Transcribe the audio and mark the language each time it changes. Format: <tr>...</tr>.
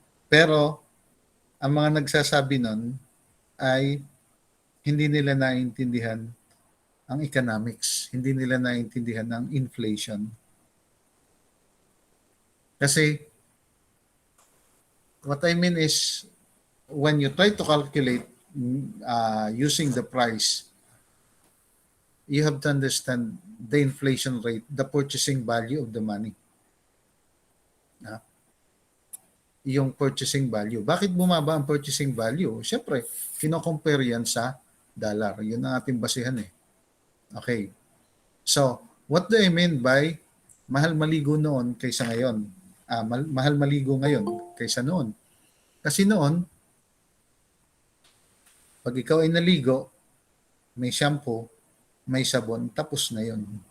<tl>Pero, ang mga nagsasabi nun ay hindi nila naintindihan ang economics. Hindi nila naintindihan ang inflation.</tl> <en>Kasi, what I mean is, when you try to calculate using the price, you have to understand the inflation rate, the purchasing value of the money.</en> <tl>Yung purchasing value. Bakit bumaba ang purchasing value? Siyempre, kino-compare yan sa dollar. Yun ang ating basihan eh.</tl> <en>Okay. So, what do I mean by</en> <tl>mahal maligo noon kaysa ngayon? Mahal maligo ngayon kaysa noon. Kasi noon, pag ikaw ay naligo, may shampoo, may sabon, tapos na yun.</tl>